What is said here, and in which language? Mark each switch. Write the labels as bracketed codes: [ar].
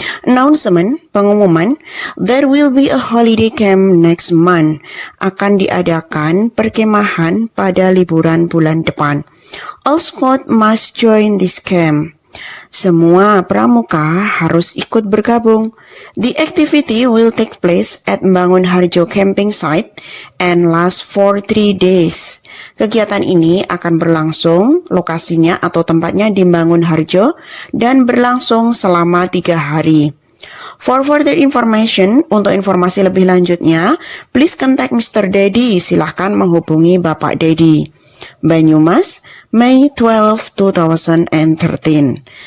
[en] Announcement, [id] pengumuman, [en] there will be a holiday camp next month. [id] Akan diadakan perkemahan pada liburan bulan depan. [en] All squad must join this camp. [id] Semua pramuka harus ikut bergabung. [en] The activity will take place at Bangun Harjo camping site and last for 3 days. [id] Kegiatan ini akan berlangsung, lokasinya atau tempatnya di Bangun Harjo, dan berlangsung selama 3 hari. [en] For further information, [id] untuk informasi lebih lanjutnya, [en] please contact Mr. Dedi. [id] Silahkan menghubungi Bapak Dedi. Banyumas, May 12, 2013.